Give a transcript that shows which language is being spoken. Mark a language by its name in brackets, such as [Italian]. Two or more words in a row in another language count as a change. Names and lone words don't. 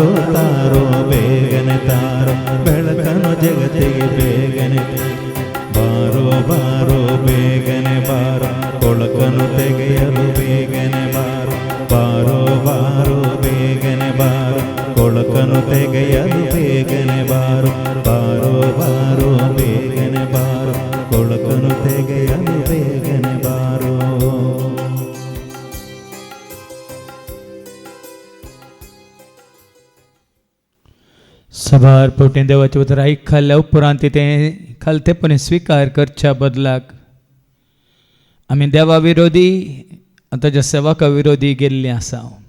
[Kannada] ತಾರೋ ಬೇಗನೆ ತಾರೋ ಬೆಳಕನ್ನು ಜಗತ್ತಿಗೆ ಬೇಗನೆ ಬಾರೋ ಬಾರೋ ಬೇಗನೆ ಬಾರೋ ಕೊಳಕನು ತೆಗೆಯಲು ಬೇಗನೆ ಬಾರೋ ಬಾರೋ ಬಾರೋ ಬೇಗನೆ ಬಾರೋ ಕೊಳಕನು ತೆಗೆಯಲು ಬೇಗನೆ ಬಾರೋ ಬಾರೋ ಬಾರೋ ಬೇಗನೆ ಬಾರೋ ಕೊಳಕನು ತೆಗೆಯಲು ಬೇಗನೆ ಬಾರೋ. [Konkani] सभार पोटें देवाचे उतर आयकल्ल्या उपरांत ते खालतेपणे स्वीकार करच्या बदलाक आमी देवा विरोधी आनी ताच्या सेवका विरोधी गेल्लीं आसा.